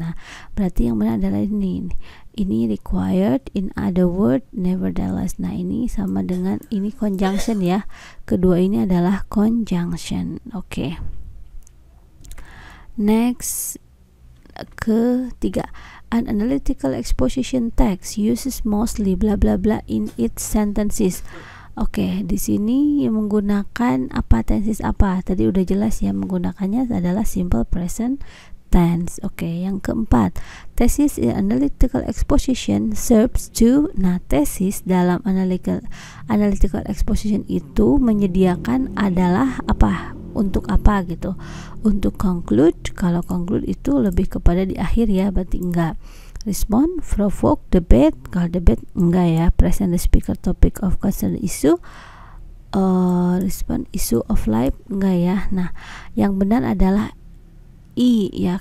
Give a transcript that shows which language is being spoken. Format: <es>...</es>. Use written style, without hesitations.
<id>Nah, berarti yang benar adalah ini</id> <en>required, in other word, nevertheless.</en> <id>Nah, ini sama dengan ini conjunction ya. Kedua ini adalah conjunction. Oke.</id> <en>Next,</en> <id>ketiga,</id> <en>an analytical exposition text uses mostly bla bla bla in its sentences.</en> <id>Oke, di sini menggunakan apa, tenses apa? Tadi udah jelas ya, menggunakannya adalah simple present tense. Oke, yang keempat,</id> <en>thesis in analytical exposition serves to.</en> <id>Nah, thesis dalam analytical exposition itu menyediakan adalah apa? Untuk apa gitu? Untuk conclude. Kalau conclude itu lebih kepada di akhir ya, berarti enggak.</id> <en>Respond, provoke, debate.</en> <id>Kalau debate enggak ya.</id> <en>Present the speaker topic of concern issue. Respond issue of life</en> <id>enggak ya. Nah, yang benar adalah I ya.</id>